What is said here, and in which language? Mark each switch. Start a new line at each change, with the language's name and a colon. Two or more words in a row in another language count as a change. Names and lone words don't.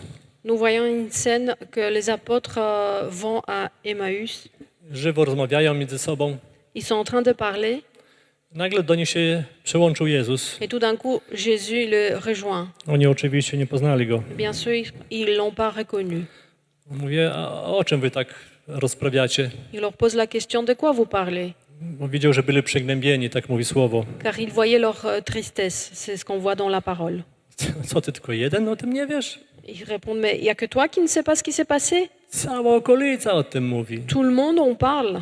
French: nous voyons une scène que les apôtres vont à Emmaüs.
Polish: Żywo rozmawiają między sobą.
French: Ils sont en train de parler
Polish: Nagle do nich się przyłączył Jezus.
French: et tout d'un coup, Jésus le rejoint.
Polish: Oni oczywiście nie poznali Go.
French: Bien sûr, ils ne l'ont pas reconnu.
Polish: Mówię, a o czym wy tak rozprawiacie?
French: Il leur pose la question, de quoi vous parlez?
Polish: Bo widział, że byli przygnębieni, tak mówi słowo.
French: Car il voyait leur tristesse, c'est ce qu'on voit dans la parole.
Polish: Co ty, tylko jeden o tym nie wiesz?
French: Ils répondent, mais il n'y a que toi qui ne sais pas ce qui s'est passé?
Polish: Cała okolica o tym mówi.
French: Tout le monde en parle.